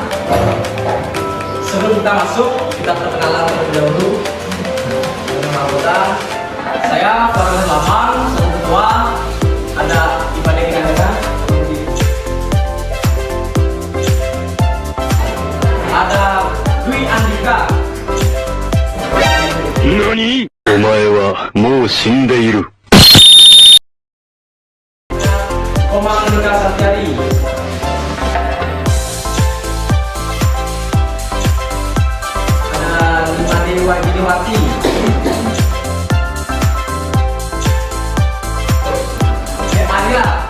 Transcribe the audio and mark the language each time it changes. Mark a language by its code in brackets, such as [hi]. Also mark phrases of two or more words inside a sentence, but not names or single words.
[id] Sebelum kita masuk, kita perkenalan terlebih dahulu dengan anggota. Saya Farhan Lamang, selaku ketua. Ada Ivan Ekandana, ada Dwi Andika. [ja] NANI? お前はもう死んでいる。 [id] Komang Andika Satyari. Ada Dewa Giniwati. Adila.